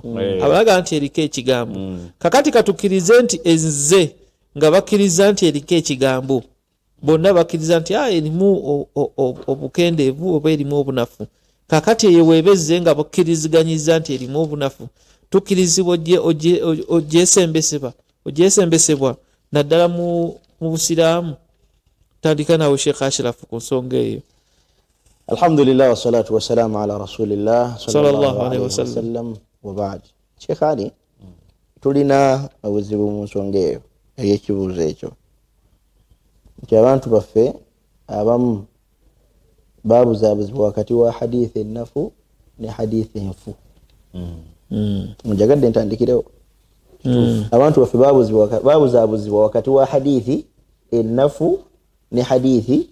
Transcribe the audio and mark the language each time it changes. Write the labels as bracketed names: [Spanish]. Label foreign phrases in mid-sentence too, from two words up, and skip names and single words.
[Ganda] abalaga nti eriko ekigambo kakati katukkirize nti ezze nga bakkiriza nti eriko ekigambo bonna bakkiriza nti erimu obukendeevu oba erimu obunafu kakati eyo weebezze nga bakkiriziganyiza nti erimu obunafu tukkirizibwa ogyesembesebwa naddala mu busiraamu tandika nawe Sheikh Ashraf ku nsonga eyo. [Arabic] الحمد لله والصلاة والسلام على رسول الله صلى الله عليه وسلم وبعد. [Ganda] Sheikh Ali tulina obuzibu mu nsonga eyo ey'ekibuuzo ekyo nti abantu baffe abamu babuzaabuzibwa wakati wa hadithi ennafu ne hadithi enfu njagadde ntandikirewo abantu baffe babuzaabuzibwa wakati wa hadithi ennafu ne hadithi